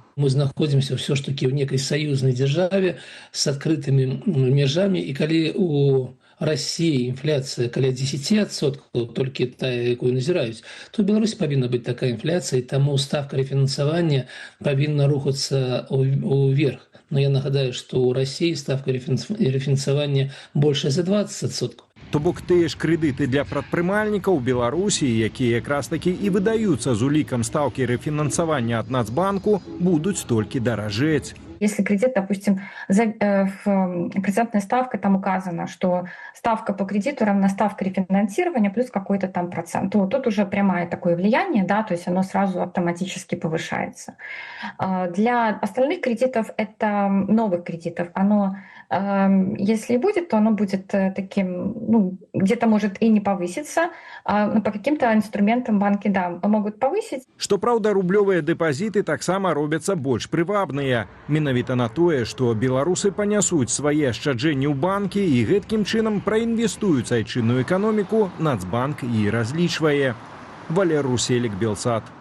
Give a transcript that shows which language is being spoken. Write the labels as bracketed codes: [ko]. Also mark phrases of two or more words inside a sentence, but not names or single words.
[be] Мы знаходзімся ўсё ж такі ў некай саюзнай дзяржаве з адкрытымі мяжамі, і калі [ru] у России инфляция [be] каля 10%, толькі тая, якую назіраюць, то ў Беларусі павінна быць такая інфляцыя, і таму ставка рэфінансавання павінна рухацца ўверх. Но я нагадаю, што ў России ставка рэфінансавання большая за 20%. То бок тыя ж крэдыты для прадпрымальнікаў у Беларусі, якія якраз такі і выдаюцца з улікам стаўкі рэфінансавання ад Нацбанку, будуць толькі даражэць. [ru] Если кредит, допустим, процентная ставка, там указано, что ставка по кредиту равна ставке рефинансирования плюс какой-то там процент, то тут уже прямое такое влияние, да, то есть оно сразу автоматически повышается. Для остальных кредитов, это новых кредитов, оно, если и будет, то оно будет таким, ну, где-то может и не повыситься, но по каким-то инструментам банки, да, могут повысить. [be] Што праўда, рублёвыя дэпазіты таксама робяцца больш прывабныя. Менавіта на тое, што беларусы панясуць свае ашчаджэнні ў банкі і гэткім чынам праінвестуюць айчынную эканоміку, Нацбанк і разлічвае. Валер Руселік, Белсат.